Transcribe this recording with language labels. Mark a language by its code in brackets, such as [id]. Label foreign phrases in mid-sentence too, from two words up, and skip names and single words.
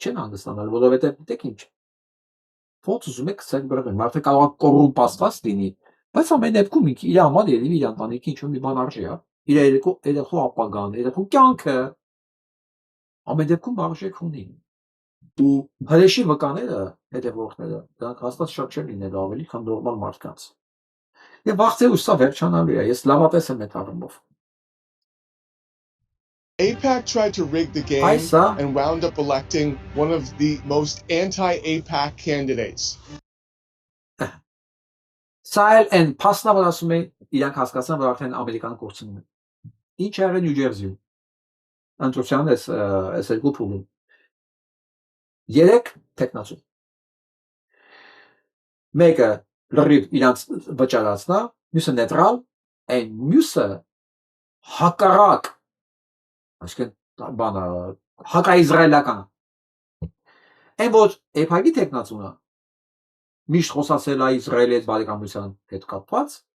[hy] չեն հանգստանալ, որովհետև գիտեք ինչ։ Ոնց ուզում եք ցեք բռնել, մարդը կարող է կոռումպացված լինի, բայց ամեն դեպքում իր համար երևի իր ընտանիքի ինչ-որ մի բան արժի, հա։ Իր երեխու ապագան, երեխու կյանքը ամեն դեպքում արժեք ունի։ Ու հրեշի վկաները, հետևորդները, դրանք հաստատ շատ չեն լինելու ավելի, քան նորմալ մարդկանց։ Եվ վաղ ուշ սա վերջանալու է, ես լավատես եմ այդ առումով։ [en] AIPAC tried to rig the game and wound up electing one of the most anti-AIPAC candidates. [hy] Սա էլ փաստն որ ասում է իրանք հասկացան որ արդեն ամերիկան կորցնում է։ Ինչ եղել Նյու Ջերսիում։ Ընտրության այս երկու փուլում 3 տեխնացու։ Մեկը լրիվ իրանք վճարացնա, մյուսը նեյտրալ, այն մյուսը հակառակ, այսինքն բանը հակաիզրայելական։ Այն որ AIPAC-ի տեխնացունը միշտ խոսացել է Իսրայելի հետ բարեկամության հետ կապված,